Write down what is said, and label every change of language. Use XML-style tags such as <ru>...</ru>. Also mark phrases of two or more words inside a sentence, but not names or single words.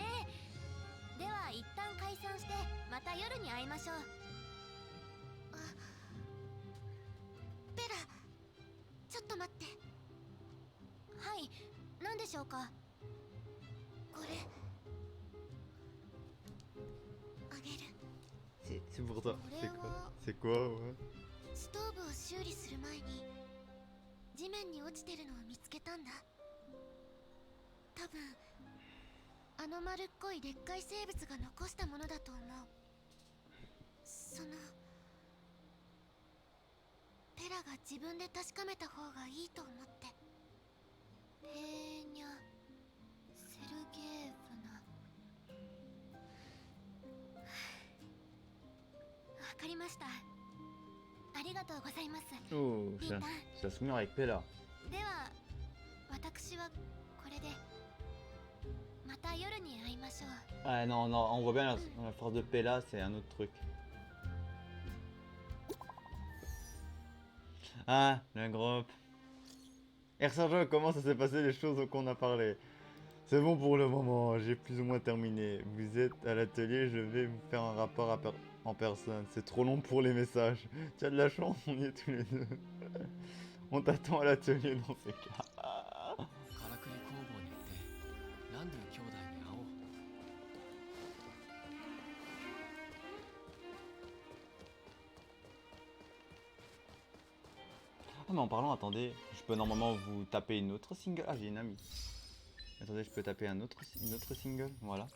<ja>では一旦解散してまた夜に会いましょう。あ、ベラ、ちょっと待って。はい、何でしょうか。これあげる。</ja> <fr>C'est pour toi. C'est quoi? C'est quoi, ouais?</fr> <ja>ストーブを修理する前に地面に落ちてるのを見つけたんだ。多分あの丸っこいでっかい生物が残したものだと思う。そのペラが自分で確かめた方がいいと思って。ペーニャ・セルゲーブナ。わかりました。ありがとうございます。</ja> <fr>Oh, j'ai un souvenir avec Pella.</fr> <ja>では、私はこれでまた夜に会いましょう。</ja> <fr>Ah non, non, on voit bien la force de Pella, c'est un autre truc. Ah, le groupe. Ersanjo, comment ça s'est passé les choses qu'on a parlé? C'est bon pour le moment, j'ai plus ou moins terminé. Vous êtes à l'atelier, je vais vous faire un rapport en personne. C'est trop long pour les messages. Tu as de la chance, on y est tous les deux. On t'attend à l'atelier dans ces cas.</fr> <ja>からくり工房に行ってランドゥ兄弟に会おう。</ja> <fr>Ah mais en parlant, attendez, je peux normalement vous taper une autre single. Ah, j'ai une amie. Attendez, je peux taper une autre single, voilà.</fr>